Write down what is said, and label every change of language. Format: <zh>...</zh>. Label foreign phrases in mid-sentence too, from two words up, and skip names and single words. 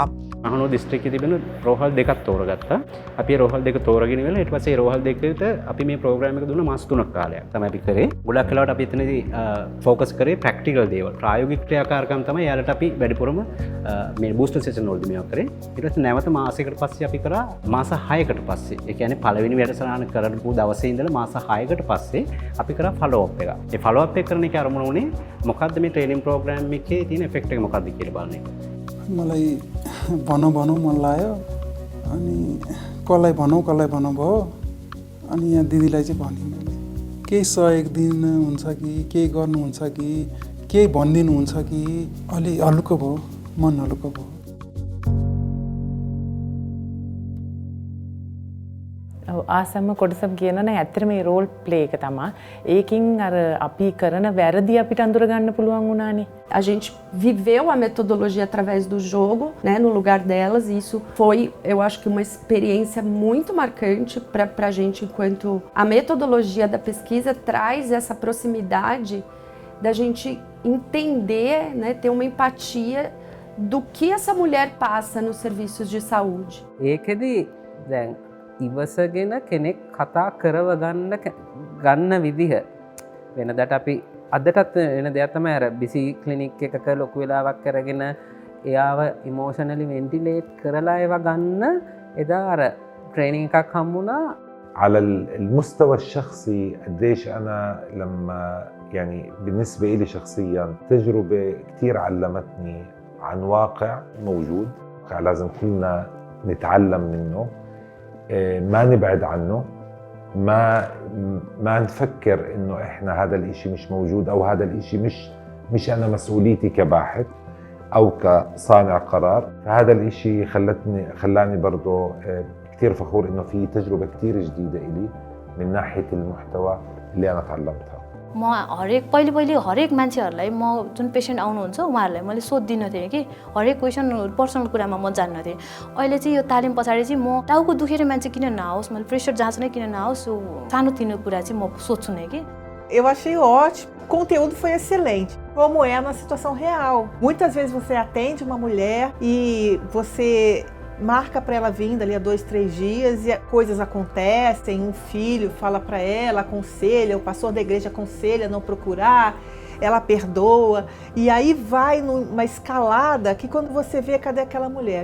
<si>මහනෝ දිස්ත්‍රික්කයේ තිබෙන රෝහල් දෙකක් තෝරගත්තා. අපි රෝහල් දෙක තෝරගෙන ඉවරලා ඊට පස්සේ රෝහල් දෙකට අපි මේ ප්‍රෝග්‍රෑම් එක දුන්න මාස 3ක් කාලයක් තමයි අපි කරේ. ගොඩක් වෙලාවට අපි එතනදී ફોકස් කරේ ප්‍රැක්ටිකල් දේවල්. ප්‍රායෝගික ක්‍රියාකාරකම් තමයි යාලට අපි වැඩිපුරම මේ</si> <en>booster session</en> <si>වලදී මේවා කරේ. ඊට පස්සේ නැවත මාසයකට පස්සේ අපි කරා මාස 6කට පස්සේ. ඒ කියන්නේ පළවෙනි වැඩසටහන කරපු දවසේ ඉඳලා මාස 6කට පස්සේ අපි කරා</si> <en>follow up</en> <si>එක. ඒ</si> <en>follow up</en> <si>එක කරන එක අරමුණ උනේ මොකද්ද මේ</si> <en>training program</en> <si>එකේ තියෙන ඉෆෙක්ට් එක මොකද්ද කියලා බලන එක.</si> <ne>मलाई भनौँ मन लाग्यो अनि कसलाई भनौँ भयो अनि यहाँ दिदीलाई चाहिँ भने मैले केही सहयोग दिनुहुन्छ कि केही गर्नुहुन्छ कि केही भनिदिनुहुन्छ कि अलि हल्लुको भयो, मन हल्लुको भयो.</ne> <si>ආසම කොටසක් කියනවනේ ඇත්තට මේ</si> <en>role play</en> <si>එක තමයි. ඒකින් අර අපි කරන වැරදි අපිට අඳුර ගන්න පුළුවන් වුණානේ.</si> <pt>A gente viveu a metodologia através do jogo, né, no lugar delas, e isso foi, eu acho que uma experiência muito marcante para a gente, enquanto a metodologia da pesquisa traz essa proximidade da gente entender, né, ter uma empatia do que essa mulher passa nos serviços de saúde.</pt> <si>ඒකෙදි දැන් ඉවසගෙන කෙනෙක් කතා කරව ගන්න විදිහ වෙනදට අපි අදටත් වෙන දෙයක් තමයි අර</si> <en>busy clinic</en> <si>එකක ලොකු වෙලාවක් කරගෙන එයාව</si> <en>emotionally ventilate</en> <si>කරලා ඒවා ගන්න එදා අර ට්‍රේනින්గ్ එකක් හම්බුණා.</si> <ar>على المستوى الشخصي قديش أنا لما يعني بالنسبة إلي شخصيا تجربة كتير علمتني عن واقع موجود لازم كلنا نتعلم منه، ما نبعد عنه، ما نفكر إنه إحنا هذا الإشي مش موجود أو هذا الإشي مش أنا مسؤوليتي كباحث أو كصانع قرار. فهذا الإشي خلاني برضو كتير فخور إنه في تجربة كتير جديدة إلي من ناحية المحتوى اللي أنا تعلمتها.</ar> <ne>म पहिले हरेक मान्छेहरूलाई म जुन पेसेन्ट आउनुहुन्छ उहाँहरूलाई मैले सोध्दिनँ थिएँ कि हरेक</ne> <en>question personal</en> <ne>कुरामा म जान्न थिएँ. अहिले चाहिँ यो तालिम पछाडि चाहिँ म टाउको दुखेर मान्छे किन नआओस्, मैले प्रेसर जाँच्नै किन नआओस्, यो सानोतिनो कुरा चाहिँ म सोध्छु नै कि.</ne> <pt>Eu achei ótimo. O conteúdo foi excelente, como é na situação real. Muitas vezes você atende uma mulher e você marca para ela vir dali a 2-3 dias e coisas acontecem, um filho fala para ela, aconselha, o pastor da igreja aconselha a não procurar, ela perdoa, e aí vai numa escalada que quando você vê, cadê aquela mulher?</pt>